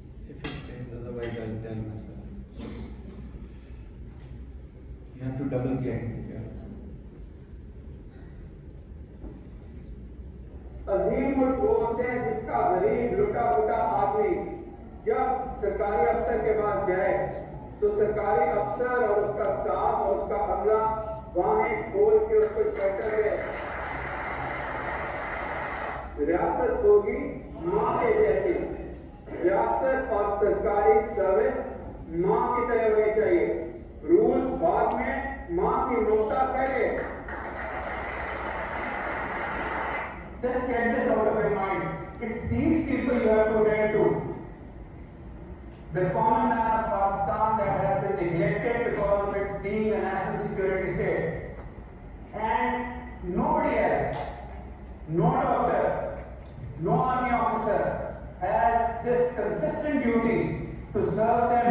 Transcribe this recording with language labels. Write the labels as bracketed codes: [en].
[en] If it plays, otherwise I'll tell myself. You have to double click. [ur] عظیم القوت ہے جس کا غریب لٹا پٹا آدمی جب سرکاری افسر کے پاس جائے تو سرکاری افسر اور اس کا اسٹاف اور اس کا عملہ وہاں کھول کے اس کو کہتے ہیں ریاست ہوگی ماں کے جیسی. ریاست اور سرکاری سروس ماں کی طرح ہونی چاہیے. رول بعد میں, ماں کی نوتا پہلے. [en] Just get this out of your mind. It's these people you have to attend to. The common man of Pakistan that has been neglected because of it being a national security state. And nobody else, no doctor, no army officer has this consistent duty to serve them.